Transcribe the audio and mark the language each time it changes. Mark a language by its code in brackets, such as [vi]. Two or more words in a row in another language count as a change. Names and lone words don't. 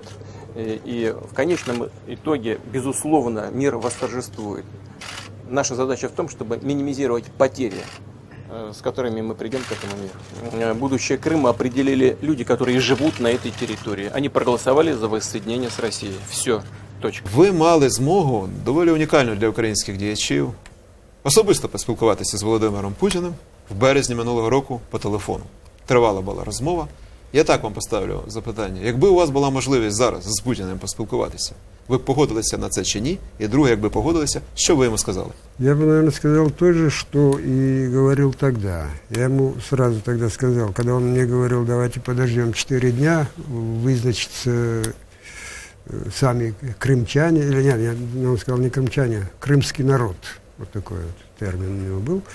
[ru] И в конечном итоге, безусловно, мир восторжествует. Наша задача в том, чтобы минимизировать потери, с которыми мы придем к этому миру. Будущее Крыма определили люди, которые живут на этой территории. Они проголосовали за воссоединение с Россией. Все. Точка. [uk] Ви мали змогу, доволі унікальну для українських діячів, особисто поспілкуватися з Володимиром Путіним в березні минулого року по телефону. Тривала була розмова. Я так вам поставлю запитання. Якби у вас була можливість зараз з Путіним поспілкуватися, ви б погодилися на це чи ні? І друге, якби погодилися, що ви йому сказали? [ru] Я бы, наверное, сказал то же, что и говорил тогда. Я ему сразу тогда сказал, когда он мне говорил, давайте подождем 4 дня, вызначится сами крымчане, или нет, он сказал не крымчане, крымский народ, вот такой вот термин у него был.